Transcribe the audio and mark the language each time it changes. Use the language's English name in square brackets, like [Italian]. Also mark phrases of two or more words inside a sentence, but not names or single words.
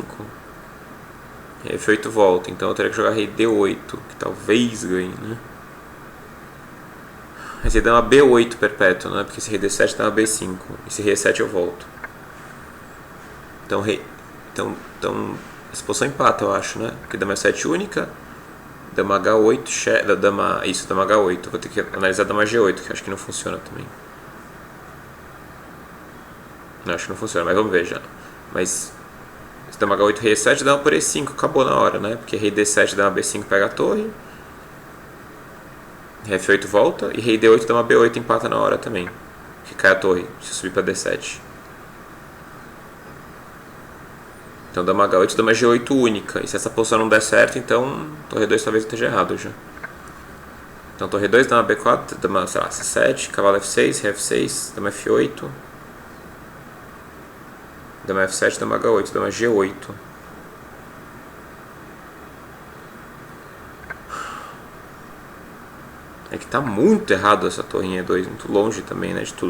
[Portuguese] Rei F8 volta, então eu teria que jogar rei D8, que talvez ganhe, né? Mas aí dama B8 perpétuo, né? Porque se rei D7 dama B5. E se rei E7 eu volto. Então essa posição empata, eu acho, né? Porque dama F7 única, dama H8, dama H8. Vou ter que analisar dama G8, que acho que não funciona também. Não, acho que não funciona, mas vamos ver já. Mas se dama H8, rei E7, dama por E5, acabou na hora, né? Porque rei D7, dama B5 pega a torre. Rei F8 volta, e rei D8, dama B8 empata na hora também. Que cai a torre, se subir pra D7. Então dama H8, dama G8 única. E se essa posição não der certo, então torre 2 talvez esteja errado já. Então torre 2, dama B4, dama, sei lá, C7, cavalo F6, rei F6, dama F8. Dama F7, dama H8, dama G8. É que tá muito errado essa torrinha E2, muito longe também, né, de tudo.